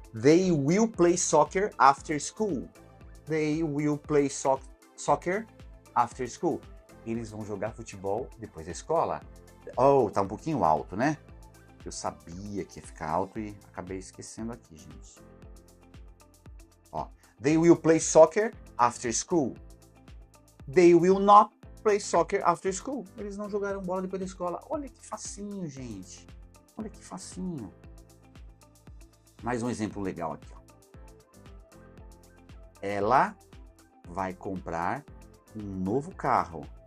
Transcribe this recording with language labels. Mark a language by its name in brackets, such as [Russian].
[English] They will play soccer after school. They will play soccer after school. [Portuguese] Eles vão jogar futebol depois da escola. Tá um pouquinho alto, né? Eu sabia que ia ficar alto e acabei esquecendo aqui, gente. [English] They will play soccer after school. They will not play soccer after school. [Portuguese] Eles não jogaram bola depois da escola. Olha que facinho, gente. Olha que facinho. Mais um exemplo legal aqui. Ela vai comprar um novo carro.